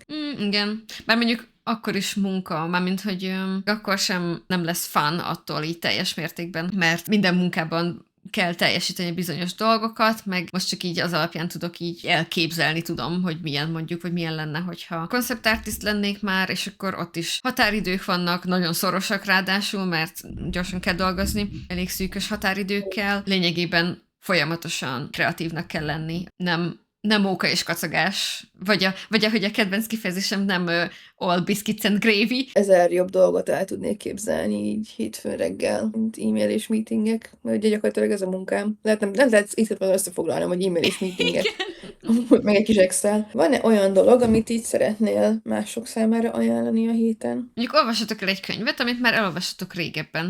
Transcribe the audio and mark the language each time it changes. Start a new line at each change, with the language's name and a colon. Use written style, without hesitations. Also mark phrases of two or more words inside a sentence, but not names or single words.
Hungarian: Igen. Bár mondjuk akkor is munka, mármint, hogy akkor sem nem lesz fun attól így teljes mértékben, mert minden munkában kell teljesíteni bizonyos dolgokat, meg most csak így az alapján tudok így elképzelni tudom, hogy milyen mondjuk, vagy milyen lenne, hogyha
English: concept artist
Hungarian: lennék már, és akkor ott is határidők vannak, nagyon szorosak ráadásul, mert gyorsan kell dolgozni, elég szűkös határidőkkel, lényegében folyamatosan kreatívnak kell lenni, nem móka és kacagás, vagy ahogy a kedvenc kifejezésem, nem
English: all biscuits and gravy.
Hungarian: 1000 jobb dolgot el tudnék képzelni így hétfőn reggel, mint e-mail és meetingek, mert ugye gyakorlatilag ez a munkám. Nem lehet itt van összefoglalnom, hogy e-mail és meetingek, meg egy kis Excel. Van-e olyan dolog, amit így szeretnél mások számára ajánlani a héten? Mondjuk olvassatok el egy könyvet, amit már elolvassatok régebben.